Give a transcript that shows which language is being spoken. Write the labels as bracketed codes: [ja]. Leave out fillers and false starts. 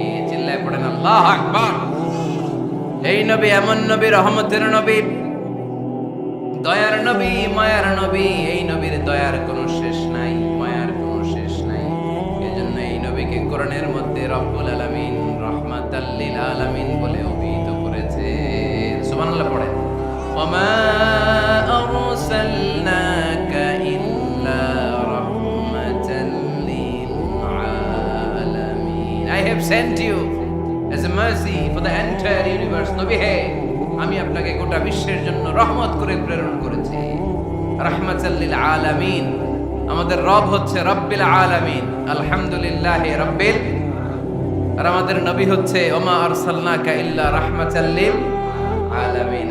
[bn] চিল্লায় পড়েন আল্লাহু আকবার। এই নবী এমন নবী, রহমতের নবী, দয়ার নবী, মায়ার নবী। এই নবীর দয়ার কোনো শেষ নাই, মায়ার কোনো শেষ নাই। এজন্য এই নবীকে কোরআনের মধ্যে রব্বুল আলামিন, রাহমাতাল লিল আলামিন বলে অভিহিত করেছে। সুবহানাল্লাহ পড়ে। [ar] ওমা আরসালনাকা ইল্লা রাহমাতাল লিল আলামিন। [en] I have sent you as a mercy for the entire universe. [bn] নবী হে, আমি আপনাকে গোটা বিশ্বের জন্য রহমত করে প্রেরণ করেছি। [ar] রাহমাতাল লিল আলামিন। [bn] আমাদের রব হচ্ছে রব্বিল আলামিন, [ar] আলহামদুলিল্লাহি রাব্বিল। [bn] আর আমাদের নবী হচ্ছে [ar] ওমা আরসালনাকা ইল্লা রাহমাতাল লিল আলামিন।